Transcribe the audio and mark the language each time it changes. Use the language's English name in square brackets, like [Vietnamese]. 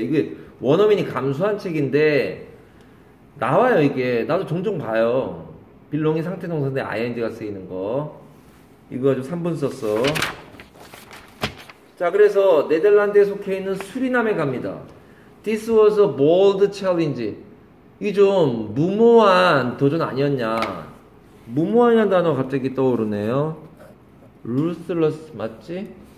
[Korean] 이게 원어민이 감수한 책인데, 나와요, 이게. 나도 종종 봐요. belong이 상태 동사인데 ing가 쓰이는 거. 이거 가지고 3분 썼어. 자, 그래서 네덜란드에 속해 있는 수리남에 갑니다. [English] This was a bold challenge. [Korean] 이게 좀 무모한 도전 아니었냐. 무모한이라는 단어가 갑자기 떠오르네요. ruthless 맞지?